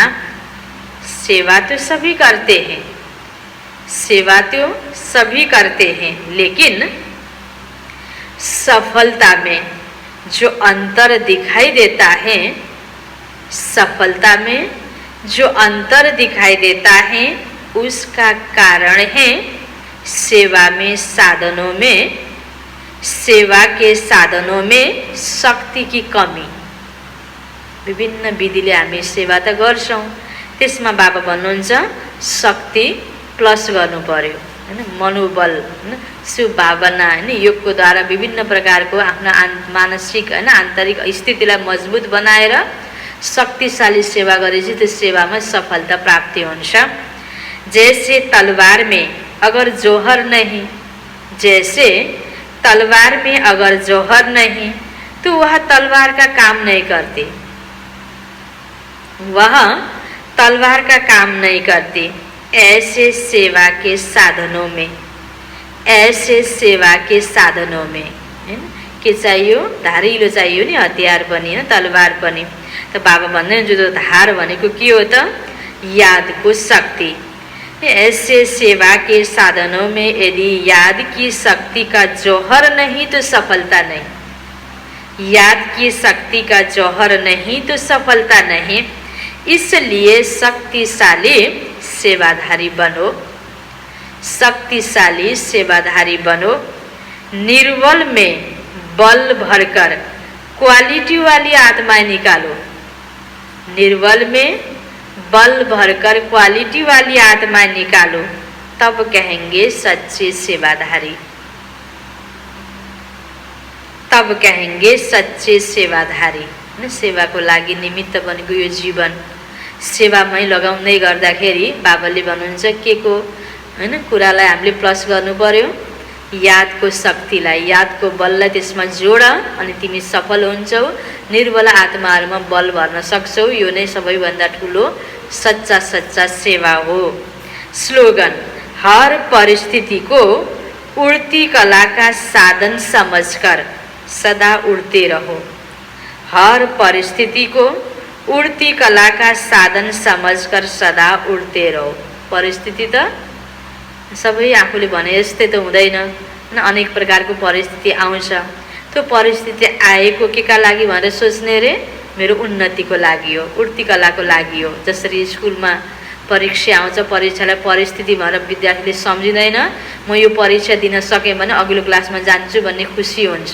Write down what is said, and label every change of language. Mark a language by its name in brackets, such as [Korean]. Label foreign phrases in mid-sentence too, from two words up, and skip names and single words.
[Hindi] सेवा तो सभी करते हैं, सेवा तो सभी करते हैं, लेकिन सफलता में जो अंतर दिखाई देता है, सफलता में जो अंतर दिखाई देता है उसका कारण है सेवा के साधनों में शक्ति की कमी। [Nepali] विभिन्न विधिले हामी सेवा त गर्छौं, त्यसमा बाबा भन्नुहुन्छ शक्ति प्लस गर्नु पर्यो हैन, मनोबल हैन, शुभभावना हैन, योगको द्वारा विभिन्न प्रकारको आफ्नो मानसिक हैन आन्तरिक स्थितिलाई मजबुत बनाएर शक्तिशाली सेवा गरेपछि त्यो सेवामा सफलता प्राप्ति हुन्छ। [Hindi] जैसे तलवार में अगर जोहर नहीं, जैसे तलवार में अगर जोहर नहीं तो वह तलवार का काम नहीं करती, वह तलवार का काम नहीं करती। ऐसे सेवा के साधनों में, ऐसे सेवा के साधनों में [Nepali] हैन के चाहियो, धारिलो चाहियो नि, हतियार पनि हैन, तलवार पनि। त बाबा भन्दैन जो धार भनेको के हो त? यादको शक्ति। [Hindi] ऐसे सेवा के साधनों में यदि याद की शक्ति का जौहर नहीं तो सफलता नहीं। याद की शक्ति का जौहर नहीं तो सफलता नहीं। इसलिए शक्तिशाली सेवाधारी बनो, शक्तिशाली सेवाधारी बनो। निर्बल में बल भरकर क्वालिटी वाली आत्माएं निकालो। निर्बल में बल भरकर क्वालिटी वाली आत्माएं निकालो, तब कहेंगे सच्चे सेवाधारी, तब कहेंगे सच्चे सेवाधारी। [Nepali] सेवाको लागि निमित्त बनेको यो जीवन सेवामै लगाउँदै गर्दाखेरि बाबाले भन्नुहुन्छ के को हैन कुरालाई हामीले प्लस गर्नु पर्यो, यादको शक्तिलाई, यादको बललाई त्यसमा जोड अनि तिमी सफल हुन्छौ। निर्बल आत्माहरूमा बल भर्न सक्छौ। यो नै सबैभन्दा ठुलो सच्चा सच्चा सेवा हो। [Hindi] स्लोगन: हर परिस्थिति को उड़ती कला का साधन समझकर सदा उड़ते रहो। हर परिस्थिति को उड़ती कला का साधन समझकर सदा उड़ते रहो। [Nepali] परिस्थिति त सबै आफूले भने जस्तै त हुँदैन, अनेक प्रकारको परिस्थिति आउँछ। त्यो परिस्थिति आएको केका लागि भनेर सोच्ने रे मेरो उन्नतिको लागि हो, उड़ती कलाको लागि हो। जसरी स्कुलमा परीक्षा आउँछ, परीक्षालाई परिस्थिति भनेर विद्यार्थीले सम्झिँदैन, म यो परीक्षा दिन सकेँ भने अघिल्लो क्लासमा जान्छु भन्ने खुसी हुन्छ।